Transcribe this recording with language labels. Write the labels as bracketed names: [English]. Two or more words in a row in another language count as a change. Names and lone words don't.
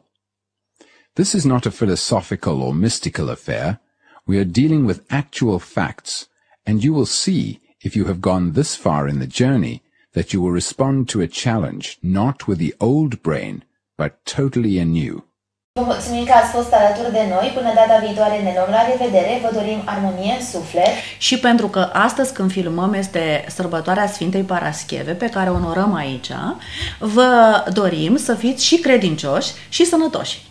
[English] This is not a philosophical or mystical affair. We are dealing with actual facts, and you will see, if you have gone this far in the journey, that you will respond to a challenge not with the old brain, but totally anew. [Romanian] Vă mulțumim că ați fost alături de noi. Până data viitoare ne luăm la revedere. Vă dorim armonie în suflet. Și pentru că astăzi când filmăm este sărbătoarea Sfintei Parascheve, pe care o onorăm aici, vă dorim să fiți și credincioși și sănătoși.